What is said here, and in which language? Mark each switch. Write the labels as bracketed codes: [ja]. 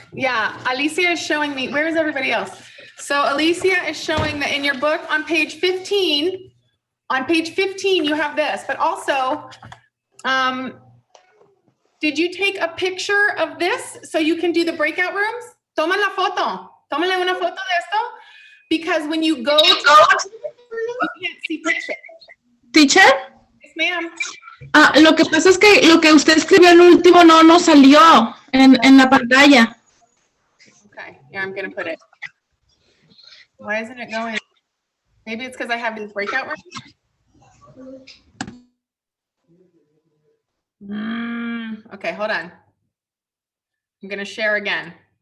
[en] Yeah, Alicia is showing me, where is everybody else? So Alicia is showing that in your book on page 15, you have this, but also, did you take a picture of this so you can do the breakout rooms? [es] Toma la foto. Tómale una foto de esto. [en] Because when you go to, you can't see pictures. Teacher, Yes, ma'am. [es] lo que pasa es que lo que usted escribió al último no salió en la pantalla. [en] Okay, here I'm gonna put it. Why isn't it going? Maybe it's because I have these breakout rooms. Okay, hold on. I'm gonna share again.